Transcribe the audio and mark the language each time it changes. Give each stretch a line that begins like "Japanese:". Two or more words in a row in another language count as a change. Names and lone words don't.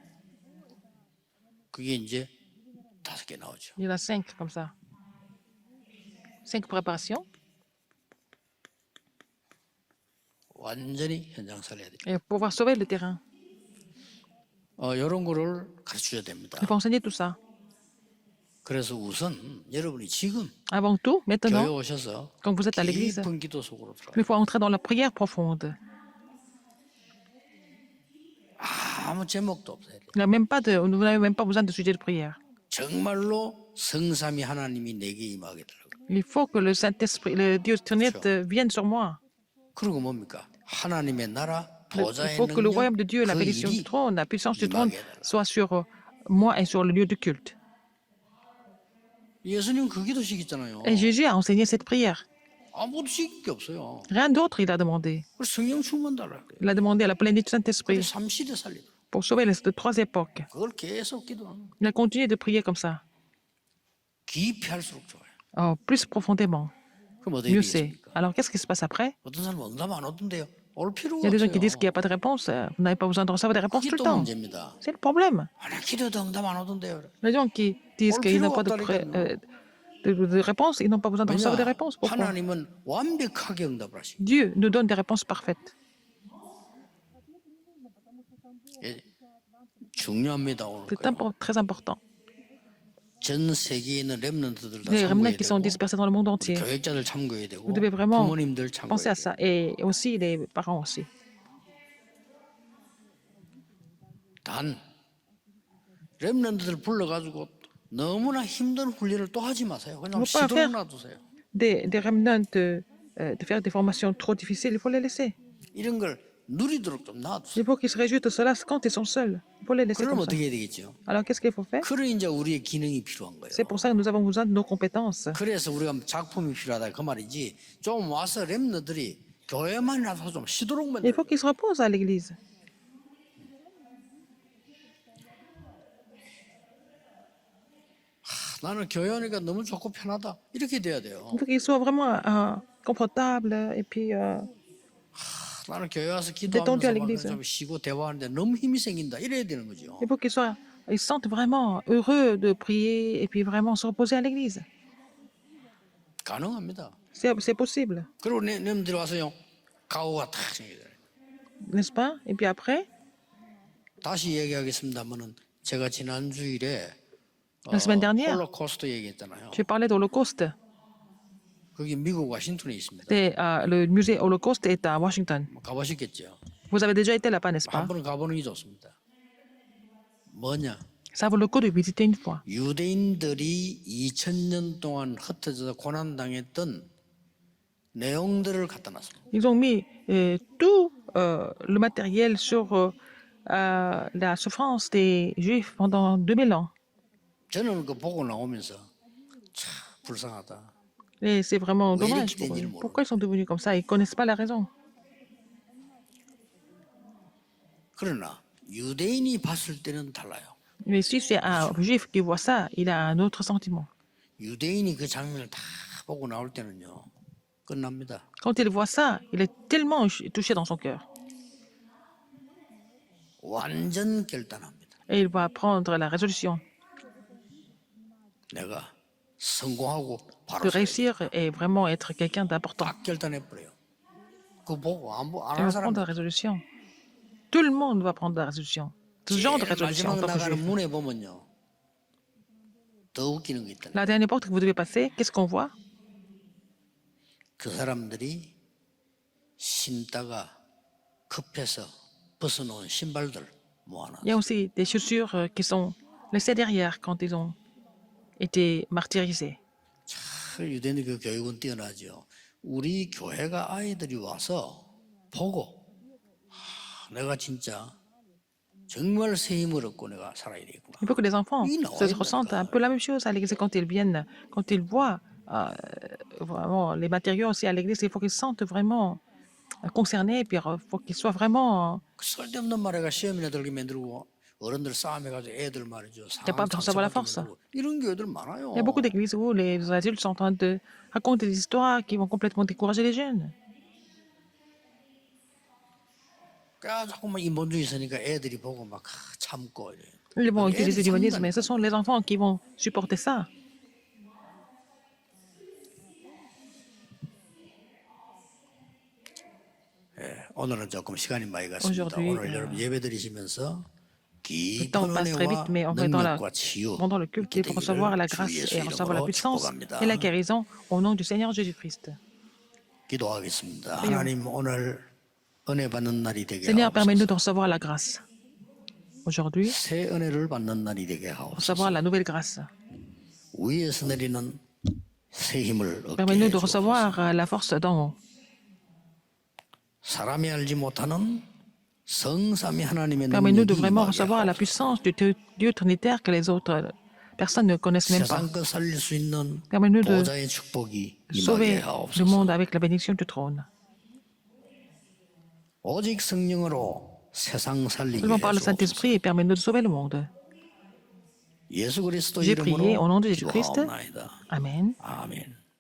Korean: 그게 이제 5개 나오죠.
French: Il y en a 5 comme ça. 5 préparations.
Korean: 완전히 현장 살려야 돼요.
French: Et pouvoir sauver le terrain.
Korean: 이런 거를 가르쳐야 됩니다.
French: Il faut enseigner tout ça.
Korean: 그래서 우선 여러분이 지금
French: Avant tout,
Korean: 교회
French: maintenant,
Korean: 오셔서
French: quand vous êtes à l'église,
Korean: 깊은 기도 속으로 들어가요.
French: il faut entrer dans la prière profonde.
Korean: 아무 제목도 없어야 돼요.
French: Il n'y a même pas de, vous n'avez même pas besoin de sujet de prière.
Korean: 정말로 성삼위 하나님이 내게 임하게 되라고.
French: Il faut que le Saint-Esprit, le Dieu trinité vienne sur moi.
Korean: 그리고 뭡니까? 하나님의 나라
French: Il
Korean: 보좌의
French: faut que le
Korean: 능력
French: royaume de Dieu, la
Korean: 그
French: bénédiction du
Korean: 일이
French: trône, la puissance du trône
Korean: 임하게 되라.
French: soit sur moi et sur le lieu de culte.
Korean: 예수님 그 기도식 있잖아요.
French: Et Jésus a enseigné cette prière.
Korean: 아무것도 시킬 게 없어요.
French: Rien d'autre il a demandé.
Korean: 그래서 성령 충만 달라고 그래요.
French: Il a demandé à la plénitude du
Korean: 그래서
French: Saint-Esprit
Korean: 삼시대 살리더라고요.
French: pour sauver les 3 époques.
Korean: 그걸 계속 기도하는 거예요.
French: Il a continué de prier comme ça,
Korean: 깊이 할수록 좋아요.
French: plus profondément.
Korean: 그럼 어떻게
French: Mieux c'est.
Korean: 되겠습니까?
French: Alors qu'est-ce qui se passe après?
Korean: 어떤 사람은 응답 안 오던데요. 올
French: Il
Korean: 필요가
French: y a des gens qui
Korean: 없어요.
French: disent qu'il n'y a pas de réponse. Vous n'avez pas besoin de recevoir des réponses
Korean: 그게
French: tout le
Korean: 또
French: temps.
Korean: 문제입니다.
French: C'est le problème.
Korean: 아니 기도도 응답 안 오던데요.
French: Les gens qui disent qu'ils n'ont pas de, de réponse, ils n'ont pas besoin de recevoir des
Korean: 왜냐?
French: réponses. Pourquoi?
Korean: 하나님은 완벽하게 응답을 하시고
French: Dieu nous donne des réponses parfaites.
Korean: 중요합니다. 오늘
French: C'est très important.
Korean: 전 세계에 있는 렘넌트들 다
French: Les remnants
Korean: 참고해야
French: qui sont
Korean: 되고
French: dispersés dans le monde entier.
Korean: 교육자들 참고해야 되고
French: Vous devez vraiment
Korean: 부모님들
French: penser
Korean: 참고해야
French: à
Korean: 돼요.
French: ça. Et aussi les parents aussi.
Korean: 단 렘넌트들 불러가지고 너무나 힘든 훈련을 또 하지 마세요. 그냥 못 봐요. 시도록 놔두세요.
French: Des remnants de faire des formations trop difficiles, il faut les laisser.
Korean: 이런 걸 누리도록 좀 놔두세요.
French: Il faut qu'ils se réjouissent de cela quand ils sont seuls. Il faut les laisser
Korean: 그럼
French: comme ça.
Korean: 어떻게 해야 되겠죠?
French: Alors qu'est-ce qu'il faut faire?
Korean: 그래 이제 우리의 기능이 필요한 거예요.
French: C'est pour ça que nous avons besoin de nos compétences.
Korean: 그래서 우리가 작품이 필요하다 그 말이지. 좀 와서 렘너들이 교회만 나서 좀 쉬도록
French: Il
Korean: 만들어.
French: faut qu'ils se reposent à l'église.
Korean: 나는 교회 오니까 너무 좋고 편하다. 이렇게 돼야 돼요.
French: Il faut qu'ils soient vraiment confortables et puis
Korean: 나는 교회 와서
French: détendus à
Korean: 기도하면서 막
French: l'église.
Korean: 좀 쉬고 대화하는데 너무 힘이 생긴다. 이래야 되는 거죠.
French: Il faut ils se sentent vraiment heureux de prier et puis vraiment se reposer à l'église.
Korean: 가능합니다.
French: C'est possible,
Korean: 그리고 님들이 와서요. 가오가 탁 생기더라고요.
French: n'est-ce pas? Et puis après,
Korean: 다시 얘기하겠습니다만은 제가 지난 주일에
French: la semaine dernière,
Korean: 홀로코스트 얘기했잖아요.
French: j'ai parlé d'Holocauste.
Korean: 거기 미국 와싱턴에 있습니다.
French: Le musée Holocauste est à Washington.
Korean: 가보셨겠죠?
French: Vous avez déjà été là-bas, n'est-ce pas?
Korean: 한 번은 가보는 게 좋습니다. 뭐냐?
French: Ça vaut le coup de visiter une fois.
Korean: 유대인들이 2000년 동안 흩어져서 고난당했던 내용들을 갖다 놨습니다.
French: Ils ont mis tout le matériel sur la souffrance des Juifs pendant 2000 ans.
Korean: 저는 그 보고 나오면서 참 불쌍하다.
French: Et c'est vraiment Oui, dommage il pour est eux. dit le Pourquoi ils sont devenus comme ça? Ils ne connaissent pas la raison.
Korean: 그러나 유대인이 봤을 때는 달라요.
French: Mais si c'est un Juif qui voit ça, il a un autre sentiment.
Korean: 유대인이 그 장면을 다 보고 나올 때는요. 끝납니다.
French: Quand il voit ça, il est tellement touché dans son cœur.
Korean: 완전 결단합니다.
French: Et il va prendre la résolution
Korean: 내가 성공하고 바로
French: de
Korean: 서야지.
French: réussir et vraiment être quelqu'un d'important.
Korean: 딱 결단해 버려요. 그거 보고 안
French: Il
Korean: 하는
French: va
Korean: 사람
French: prendre la résolution. Tout le monde va prendre la résolution. Ce genre de
Korean: 제일
French: résolution en
Korean: 마지막
French: tant que
Korean: 나가는
French: juif.
Korean: 문에 보면요. 더 웃기는 게 있다.
French: La dernière porte que vous devez passer, qu'est-ce qu'on voit?
Korean: 그 사람들이 신다가 급해서 벗어놓은 신발들 모아놔.
French: Il y a aussi des chaussures qui sont laissées derrière quand ils ont été martyrisés.
Korean: 유대인의 교육은 뛰어나죠. 우리 교회가 아이들이 와서 보고 내가 진짜 정말 새 힘을 얻고 내가 살아야 되겠구나.
French: Il faut que les enfants Oui, non, se oui, ressentent un d'accord. peu la même chose à l'église quand ils viennent, quand ils voient vraiment les matériaux aussi à l'église. Il faut qu'ils se sentent vraiment concernés, et puis il faut qu'ils soient vraiment
Korean: 쓸데없는 말에가 시험이나 들게 만들고 어른들 싸움해가지고 애들 말이죠.
French: capables de recevoir la force.
Korean: 이런 교회들 많아요.
French: Il y a beaucoup d'églises où les adultes sont en train de raconter des histoires qui vont complètement décourager les jeunes.
Korean: 자꾸만 인본주의 있으니까 애들이 보고 막 참고 이래.
French: Ils vont
Korean: 애들이
French: utiliser l'humanisme, mais
Korean: 참는다니까.
French: ce sont les enfants qui vont supporter ça.
Korean: 오늘은 조금 시간이 많이 갔습니다.
French: Aujourd'hui,
Korean: 오늘 여러분 예배 드리시면서
French: Le temps
Korean: 깊은
French: passe très vite,
Korean: 은혜와
French: mais en fait,
Korean: 능력과 치유
French: pendant le culte, il faut recevoir la
Korean: 주
French: grâce
Korean: 예수
French: et recevoir la
Korean: 이름으로
French: puissance
Korean: 축복합니다.
French: et la guérison au nom du Seigneur Jésus-Christ.
Korean: 기도하겠습니다. 하나님 오늘 은혜 받는 날이 되게
French: Seigneur, permets-nous de
Korean: 하옵소서.
French: recevoir la grâce. Aujourd'hui,
Korean: 새 은혜를 받는 날이 되게
French: recevoir
Korean: 하옵소서.
French: la nouvelle grâce.
Korean: 위에서 내리는 새 힘을 얻게
French: Permets-nous de
Korean: 해주옵소서.
French: recevoir la force d'en haut.
Korean: 사람이 알지 못하는 성삼위 하나님의
French: Permets-nous de
Korean: 능력이
French: vraiment
Korean: 임하게
French: recevoir la
Korean: 하옵소서.
French: puissance du Dieu trinitaire que les autres personnes ne connaissent même pas.
Korean: 세상 것 살릴 수 있는
French: Permets-nous de
Korean: 보좌의 축복이 임하게
French: sauver le
Korean: 하옵소서.
French: monde avec la bénédiction du trône.
Korean: 오직 성령으로 세상 살리게
French: Seulement par le
Korean: 해주옵소서.
French: Saint-Esprit, permets-nous de sauver le monde.
Korean: 예수 그리스도
French: J'ai prié au nom
Korean: 이름으로
French: de Jésus-Christ.
Korean: 기도하옵나이다.
French: Amen.
Korean: 아멘.